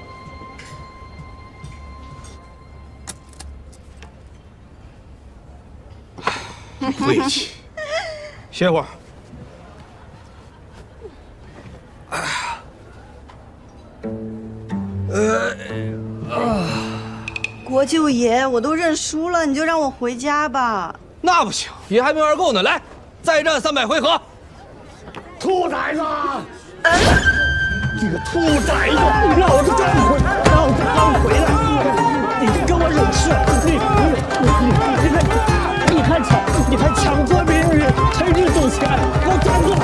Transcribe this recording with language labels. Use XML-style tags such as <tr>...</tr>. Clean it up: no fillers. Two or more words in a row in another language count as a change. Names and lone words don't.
<zh>晦氣，歇會兒。國舅爺，我都認輸了，你就讓我回家吧。那不行，爺還沒玩夠呢，來，再戰300 回合。兔崽子！你個兔崽子！老子讓你回來！你跟我惹事？你还吵，你还抢夺民女，趁日走钱，给我站住！</zh>